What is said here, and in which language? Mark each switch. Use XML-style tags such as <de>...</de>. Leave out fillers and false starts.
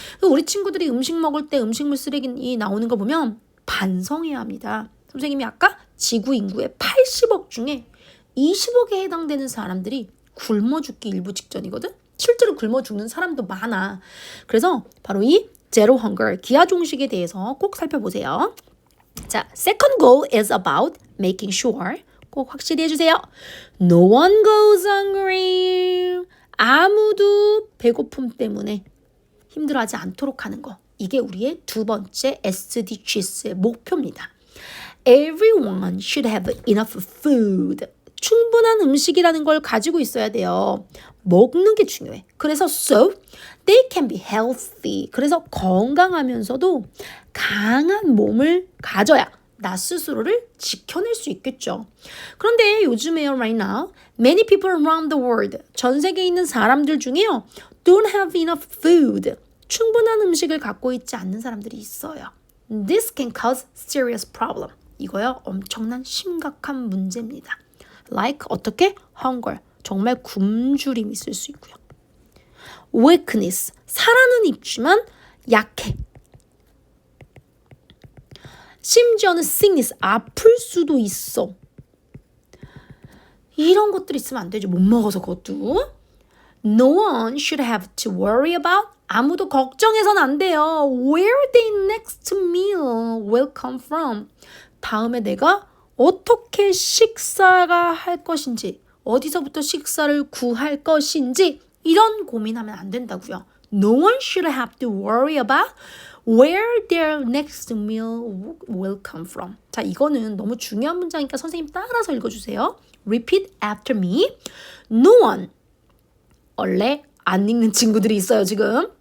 <ko>우리 친구들이 음식 먹을 때 음식물 쓰레기 나오는 거 보면 반성해야 합니다. 선생님이 아까 지구 인구의 80억 중에 20억에 해당되는 사람들이 굶어 죽기 일부 직전이거든. 실제로 굶어 죽는 사람도 많아. 그래서 바로 이 제로 헝거 기아 종식에 대해서 꼭 살펴보세요.</ko> <en>자, second goal is about making sure</en> <ko>꼭 확실히 해주세요.</ko> <en>No one goes hungry.</en> <ko>아무도 배고픔 때문에 힘들어하지 않도록 하는 거. 이게 우리의 두 번째 SDGs의 목표입니다.</ko> <en>Everyone should have enough food.</en> <ko>충분한 음식이라는 걸 가지고 있어야 돼요. 먹는 게 중요해. 그래서</ko> <en>so they can be healthy.</en> <ko>그래서 건강하면서도 강한 몸을 가져야 나 스스로를 지켜낼 수 있겠죠. 그런데 요즘에요,</ko> <en>right now, many people around the world,</en> <ko>전 세계에 있는 사람들 중에요,</ko> <en>don't have enough food.</en> <ko>충분한 음식을 갖고 있지 않는 사람들이 있어요.</ko> <en>This can cause serious problem.</en> <ko>이거요, 엄청난 심각한 문제입니다.</ko> <en>Like</en> <ko>어떻게?</ko> <en>Hunger.</en> <ko>정말 굶주림이 있을 수 있고요.</ko> <en>Weakness.</en> <ko>살아는 있지만 약해. 심지어는 sickness. 아플 수도 있어. 이런 것들이 있으면 안 되죠. 못 먹어서 그것도.</ko> <en>No one should have to worry about.</en> <ko>아무도 걱정해서는 안 돼요.</ko> <en>Where the next meal will come from.</en> <ko>다음에 내가 어떻게 식사가 할 것인지, 어디서부터 식사를 구할 것인지 이런 고민하면 안 된다고요.</ko> <en>No one should have to worry about where their next meal will come from.</en> <ko>자, 이거는 너무 중요한 문장이니까 선생님 따라서 읽어주세요.</ko> <en>Repeat after me. No one.</en> <ko>원래 안 읽는 친구들이 있어요, 지금.</ko>